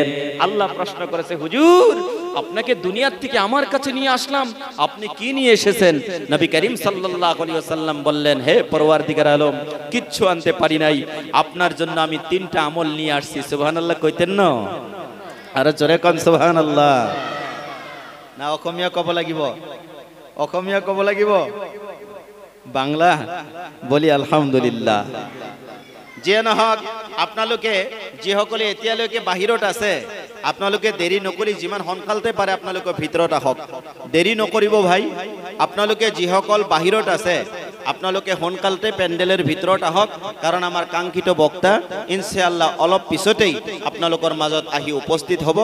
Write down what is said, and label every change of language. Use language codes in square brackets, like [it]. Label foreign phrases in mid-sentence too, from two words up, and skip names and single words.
[bn] আল্লাহ প্রশ্ন করেছে, হুজুর আপনাকে দুনিয়ার থেকে আমার কাছে নিয়ে আসলাম, আপনি কি নিয়ে এসেছেন? নবী করিম [ar] صلى الله عليه وسلم [bn] বললেন, হে পরওয়ারদিগার আলম, কিচ্ছু আনতে পারি নাই, আপনার জন্য আমি 3টা আমল নিয়ে আসছি। সুবহানাল্লাহ কইতেন না? আরে জোরে কোন সুবহানাল্লাহ। [as] না অসমীয়া কব লাগিব? অসমীয়া কব লাগিব? [bn] বাংলা বলি আলহামদুলিল্লাহ। [as] যিয়ে নহওক, আপোনালোকে যিসকলে এতিয়ালৈকে বাহিৰত আছে, আপোনালোকে দেৰি নকৰি যিমান সোনকালতে পাৰে আপোনালোকে ভিতৰত আহক। দেৰি নকৰিব ভাই। আপোনালোকে যিসকল বাহিৰত আছে, আপোনালোকে সোনকালতে পেণ্ডেলৰ ভিতৰত আহক, কাৰণ আমাৰ কাংক্ষিত বক্তা ইনশাআল্লাহ অলপ পিছতেই আপোনালোকৰ মাজত আহি উপস্থিত হ'ব।